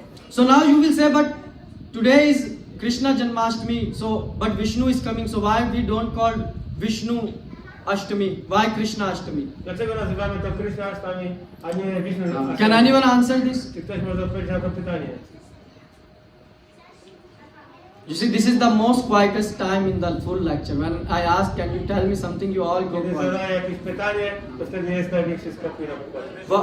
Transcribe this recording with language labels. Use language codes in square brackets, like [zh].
[en] So now you will say, but today is Krishna Janmashtami, but Vishnu is coming, so why we don't call Vishnu Ashtami? Why Krishna Ashtami? [pl] Dlaczego nazywamy to Krishna Ashtami, a nie Wisznu Ashtami? [en] Can anyone answer this? [pl] Czy ktoś może odpowiedzieć na to pytanie? [en] You see, this is the most quietest time in the full lecture. When I ask, can you tell me something, you all go [pl] Kiedy [en] quiet. [pl] zadaję jakieś pytanie, to wtedy jest największy spokój na pokładzie.